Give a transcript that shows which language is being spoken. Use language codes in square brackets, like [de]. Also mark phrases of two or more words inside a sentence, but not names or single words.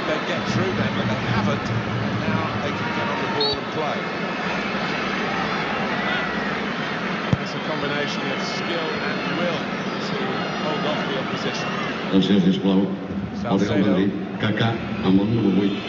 [en] get through them, but they haven't. And now they can get on the ball and play. It's a combination of skill and will to hold off the opposition. [ca] Atenció, sisplau. El Real Salcedo. Madrid, Kaká, amb el número 8.